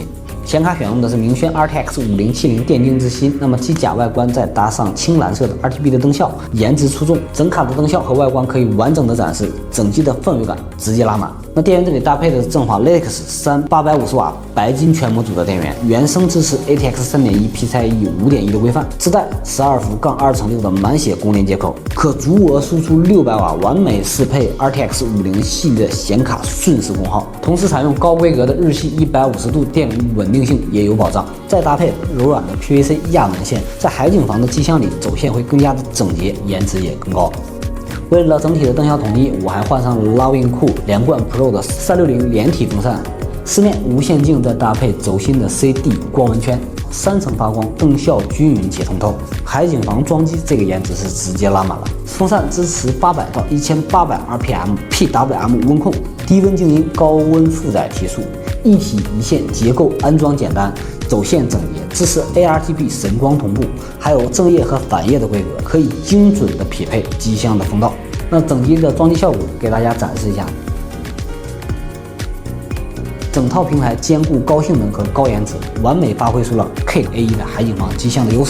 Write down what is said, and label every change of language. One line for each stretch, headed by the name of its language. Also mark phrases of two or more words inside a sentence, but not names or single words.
Chinese: 顯卡選用的是明軒 RTX 5070電競之心，那麼機甲外觀再搭上青藍色的 RGB 的燈效，顏值出眾。整卡的燈效和外觀可以完整的展示，整機的氛圍感直接拉滿。那電源這裡搭配的是正好 Lynx 3 850瓦白金全模組的電源，原生支持 ATX 3.1 PCIe 5.1 的規範，自帶12伏槓2.6的滿血供電接口，可足額輸出600瓦，完美適配 RTX 50系列顯卡瞬時功耗，同時採用高規格的日系150度電路穩定性也有保障，再搭配柔軟的 PVC 亞紋線，在海景房的機箱裡走線會更加的整潔，顏值也更高。為了整體的燈效統一，我還換上了 Lovingcool 連貫 Pro 的360連體風扇，四面無線鏡再搭配轴心的 CD 光纹圈，3层发光，灯效均匀且通透。海景房装机这個顏值是直接拉滿了。風扇支持800到1800 RPM PWM 溫控，低溫靜音，高溫負載提速，一體一線結構安裝簡單，走線整潔，支持 ARGB 神光同步，還有正夜和反夜的規格，可以精準的匹配機箱的風道。那整機的裝機效果給大家展示一下。整套平台兼顧高性能和高顏值，完美發揮出了 K A1 的海景房機箱的優勢。